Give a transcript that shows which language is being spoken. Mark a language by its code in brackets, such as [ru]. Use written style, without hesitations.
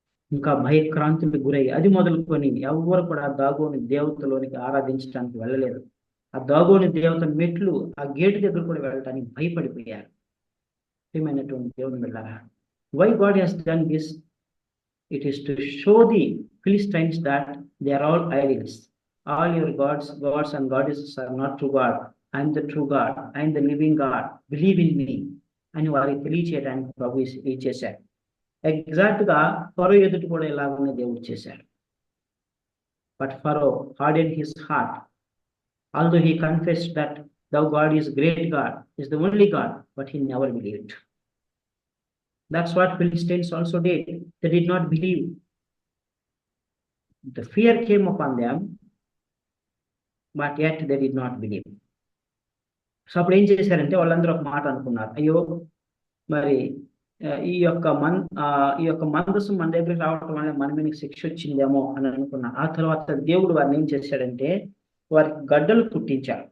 [te] ఇంకా భయక్రాంతులకు గురై అది మొదలుకొని ఎవరు కూడా దాగోని దేవతలోనికి ఆరాధించడానికి వెళ్ళలేదు. ఆ దాగోని దేవత మెట్లు ఆ గేటు దగ్గర కూడా వెళ్ళడానికి భయపడిపోయారు. ప్రియమైనటువంటి దేవుని బిడ్డలారా, [en] Why God has done this? It is to show the Philistines that they are all idols. All your gods and goddesses are not true God. I am the true God. I am the living God. Believe in me [te] అని వారికి తెలియచేయడానికి ప్రభు చేశారు. Exact గా ఫరో ఎదుటి కూడా ఇలాగనే దేవుడు చేశాడు. [en] But Pharaoh hardened his heart, although he confessed that thou God is great God, is the only God, but he never believed. That's what Philistines also did. They did not believe. The fear came upon them, but yet they did not believe. [te] So అప్పుడు ఏం చేశారంటే వాళ్ళందరూ ఒక మాట అనుకున్నారు, అయ్యో మరి ఈ యొక్క మందసం మన దగ్గరికి రావటం వల్ల మన మీద శిక్ష వచ్చిందేమో అని అనుకున్నారు. ఆ తర్వాత దేవుడు వారిని ఏం చేశాడంటే వారికి గడ్డలు పుట్టించారు.